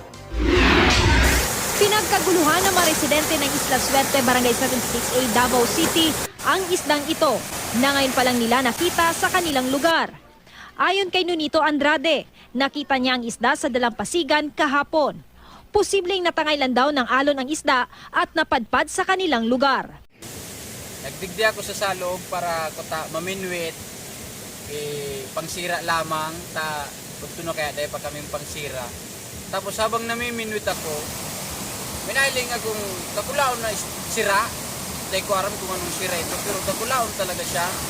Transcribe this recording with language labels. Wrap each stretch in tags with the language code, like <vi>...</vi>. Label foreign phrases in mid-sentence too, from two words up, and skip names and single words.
<tl>Pinagkaguluhan ng mga residente ng Isla Suerte, Barangay 76A, Davao City, ang isdang ito na ngayon pa lang nila nakita sa kanilang lugar. Ayon kay Nunito Andrade, nakita niya ang isda sa Dalampasigan kahapon. Posibleng natangailan daw ng alon ang isda at napadpad sa kanilang lugar.</tl> <bik>Nagdigdi ako sa salog para maminwit, pangsira lamang, pagtuno kaya dahil pa kaming pangsira. Tapos habang namiminwit ako, minailing akong takulaon na sira. Dahil ko aram kung anong sira ito, pero takulaon talaga siya.</bik>